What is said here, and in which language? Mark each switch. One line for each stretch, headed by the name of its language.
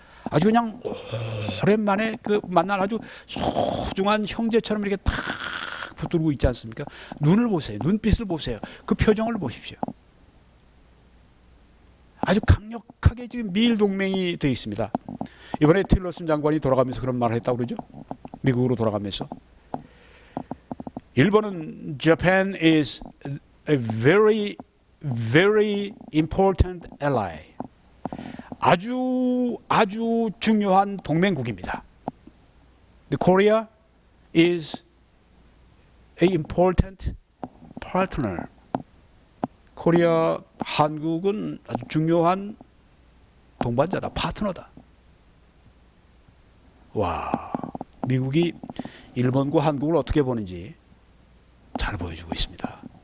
Korean: 아주 그냥 오랜만에 만난 아주 소중한 형제처럼 이렇게 탁 붙들고 있지 않습니까? 눈을 보세요. 눈빛을 보세요. 그 표정을 보십시오. 아주 강력하게 지금 미일 동맹이 되어 있습니다. 이번에 틸러슨 장관이 돌아가면서 그런 말을 했다고 그러죠. 미국으로 돌아가면서. 일본은
English: Japan is a very, very important ally.
Korean: 아주 중요한 동맹국입니다.
English: The Korea is an important partner.
Korean: 코리아, 한국은 아주 중요한 동반자다, 파트너다. 와, 미국이 일본과 한국을 어떻게 보는지 잘 보여주고 있습니다.